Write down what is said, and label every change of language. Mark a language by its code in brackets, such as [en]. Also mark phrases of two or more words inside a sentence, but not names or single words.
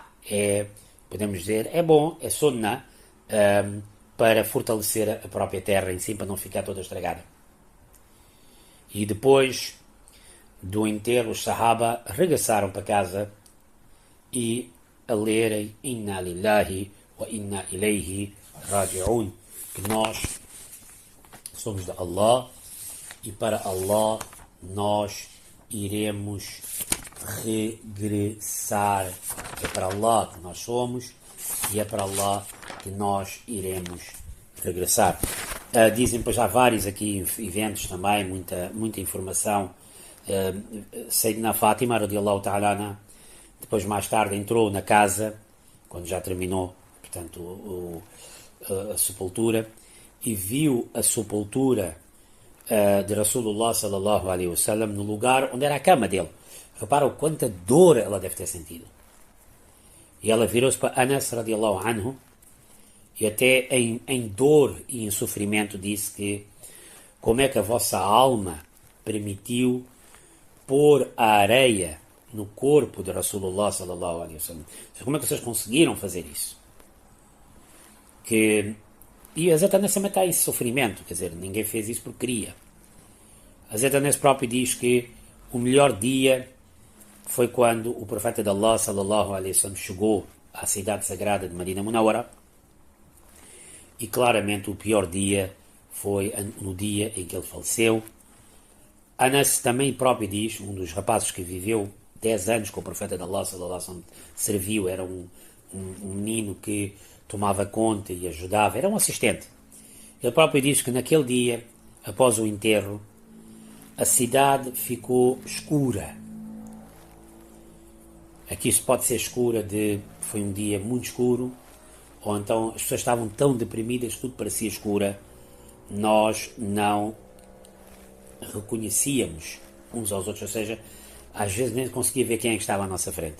[pt] Podemos dizer, é bom, é sunnah, para fortalecer a própria terra em cima, para não ficar toda estragada. E depois do enterro, os Sahaba regressaram para casa e a lerem [ar] إنا لله وإنا إليه راجعون, [pt] que nós somos de Allah e para Allah nós iremos regressar. É para Allah que nós somos e é para Allah que nós iremos regressar. Dizem, pois há vários aqui eventos também, muita informação. Sayyidina Fátima, [ar] رضي الله تعالى, [pt] depois mais tarde entrou na casa, quando já terminou, portanto, a sepultura, e viu a sepultura de [ar] رسول الله صلى الله عليه وسلم [pt] no lugar onde era a cama dele. Repara o quanta dor ela deve ter sentido. E ela virou-se para Anas [ar] رضي الله عنه [pt] e até em dor e em sofrimento disse que como é que a vossa alma permitiu pôr a areia no corpo de [ar] رسول الله صلى الله عليه وسلم. [pt] Como é que vocês conseguiram fazer isso? E a Hazrat Anas também está em sofrimento, quer dizer, ninguém fez isso porque queria. A Hazrat Anas próprio diz que o melhor dia foi quando o profeta de Allah [ar] صلى الله عليه وسلم [pt] chegou à cidade sagrada de Medina Munawara, e claramente o pior dia foi no dia em que ele faleceu. Anas também próprio diz, um dos rapazes que viveu 10 anos com o profeta de Allah [ar] صلى الله عليه وسلم, [pt] serviu, era um menino que tomava conta e ajudava, era um assistente. Ele próprio diz que naquele dia, após o enterro, a cidade ficou escura. Aqui se pode ser escura foi um dia muito escuro, ou então as pessoas estavam tão deprimidas que tudo parecia escura, nós não reconhecíamos uns aos outros, ou seja, às vezes nem conseguia ver quem é que estava à nossa frente.